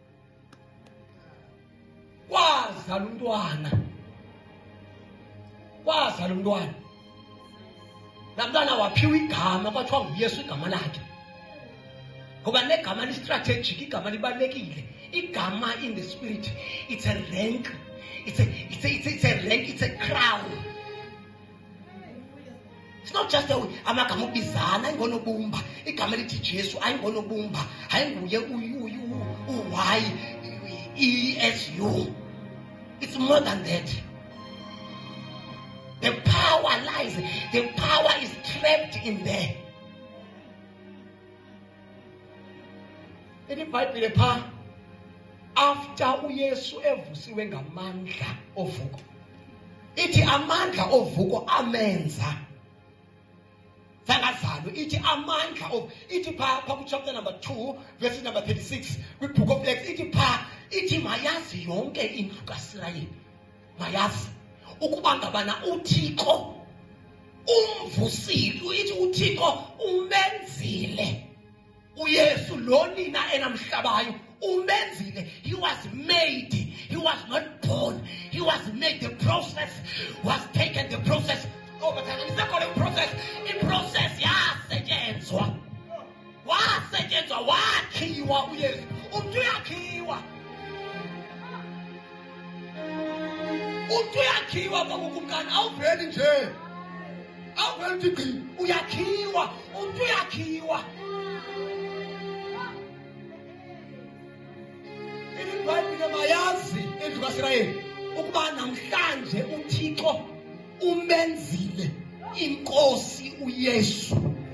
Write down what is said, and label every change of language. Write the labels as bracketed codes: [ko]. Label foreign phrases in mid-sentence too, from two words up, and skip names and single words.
[xh] Kwazala umntwana. Kwazala umntwana. Laa mntwana waphiwa igama kwathiwa nguYesu igama lakhe. Ngoba negama li-strategic, igama libalulekile. [en] Igama in the spirit, it's a rank. It's a rank, it's a crown. It's not just [xh] amagama okubizana ayingonobumba. Igama lithi Jesu ayingonobumba. Ayinguye u-Y-E-S-U. [en] It's more than that. The power lies. The power is trapped in there. [xh] IBhayibhile pha, after uYesu evusiwe ngamandla ovuko, ithi amandla ovuko amenza zangazalwa. Ithi amandla ithi pha [en] kuchapter number 2 verse number 36 kwibook of Acts, [xh] ithi mayazi yonke indlu kaIsrayeli, mayazi ukuba ngabana uThixo umvusile. Ithi uThixo umenzile uYesu lo nina enamhlabayo, umenzile. [en] He was made. He was not born. He was made. The process was taken. The process over time. It's not called a process. In process, [zu] yasetshenzwa. Wasetshenzwa, wakhiwa uYesu. Umuntu uyakhiwa. Umuntu uyakhiwa kwakukumkani. Awuveli nje. Awuveli nje. Uyakhiwa. Umuntu uyakhiwa. [xh] IBhayibhile mayazi indlu kaIsrayeli ukuba namhlanje uThixo umenzile inkosi uYesu.